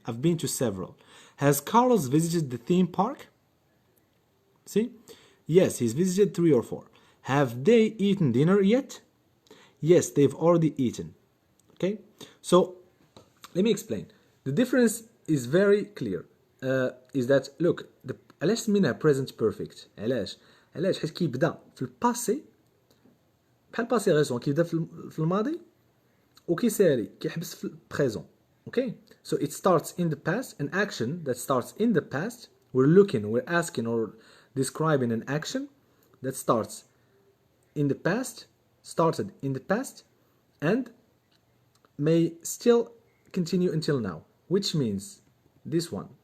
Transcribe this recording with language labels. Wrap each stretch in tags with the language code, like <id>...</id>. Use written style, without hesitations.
<en>I've been to several. Has Carlos visited the theme park? See? Yes, he's visited 3 or 4. Have they eaten dinner yet? Yes, they've already eaten. Okay? So, let me explain. The difference is very clear. Is that, look,</en> <ar>علاش سميناه present perfect؟ علاش حيت كيبدا في الباسي بحال باسي غيسون، كيبدا في الماضي وكيسالي كيحبس في البريزون.</ar> <en>Okay, so it starts in the past, an action that starts in the past. We're asking or describing an action that started in the past and may still continue until now, which means this one.</en>